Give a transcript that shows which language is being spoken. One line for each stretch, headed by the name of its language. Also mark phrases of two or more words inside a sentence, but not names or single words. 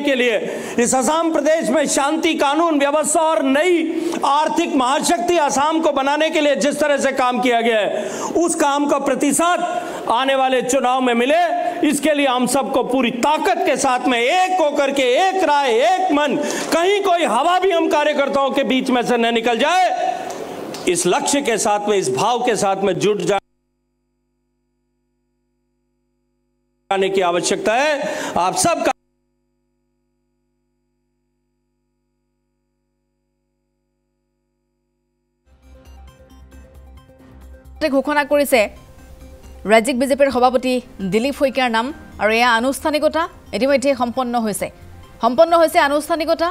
Hindi: के लिए, इस असम प्रदेश में शांति, कानून व्यवस्था और नई आर्थिक महाशक्ति असम को बनाने के लिए जिस तरह से काम किया गया है, उस काम का प्रतिशत आने वाले चुनाव में मिले, इसके लिए हम सबको पूरी ताकत के साथ में एक होकर के, एक राय, एक मन, कहीं कोई हवा भी हम कार्यकर्ताओं के बीच में से न निकल जाए, इस लक्ष्य के साथ में, इस भाव के साथ में जुट जाने की आवश्यकता है। आप सबका
Assamese: ঘোষণা কৰিছে ৰাজ্যিক বিজেপিৰ সভাপতি দিলীপ শইকীয়াৰ নাম, আৰু এয়া আনুষ্ঠানিকতা ইতিমধ্যে সম্পন্ন হৈছে আনুষ্ঠানিকতা।